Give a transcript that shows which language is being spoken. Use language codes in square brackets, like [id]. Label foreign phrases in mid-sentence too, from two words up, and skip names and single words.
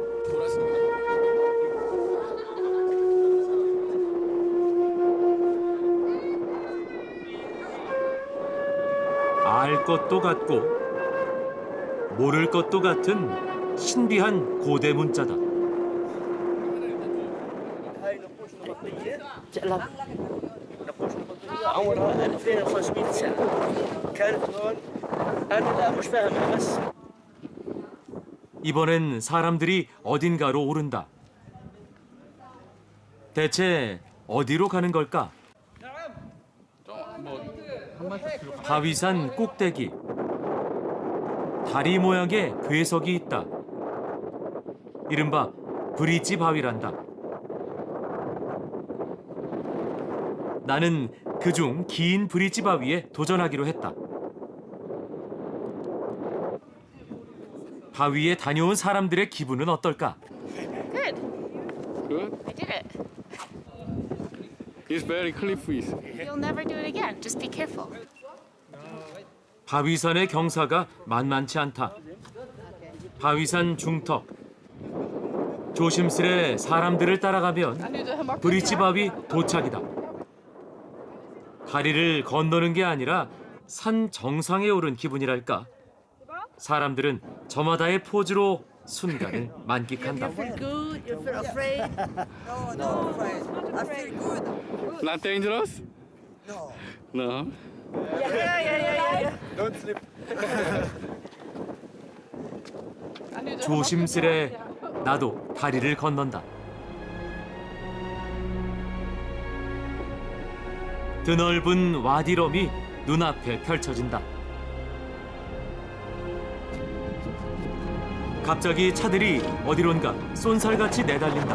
[ko] 알 것도 같고 모를 것도 같은 신비한 고대 문자다. [ar] عمرها 2500 سنة كانت هون. أنا لا مش فاهمها بس. [ko] 이번엔 사람들이 어딘가로 오른다. 대체 어디로 가는 걸까? 바위산 꼭대기. 다리 모양의 괴석이 있다. 이른바 브릿지 바위란다. 나는 그중 긴 브릿지 바위에 도전하기로 했다. 바위에 다녀온 사람들의 기분은 어떨까? [en] Good. Good? I did it. It's very cliffy. You'll never do it again. Just be careful. [ko] 바위산의 경사가 만만치 않다. 바위산 중턱. 조심스레 사람들을 따라가면 브릿지 바위 도착이다. 다리를 건너는 게 아니라 산 정상에 오른 기분이랄까. 사람들은 저마다의 포즈로 순간을 만끽한다. [en] You feel good? You feel afraid? No, not afraid. I feel good. Not dangerous? No. No. Yeah. Don't slip. [ko] 조심스레 나도 다리를 건넌다. 드넓은 와디럼이 눈앞에 펼쳐진다. 갑자기 차들이 어디론가 쏜살같이 내달린다.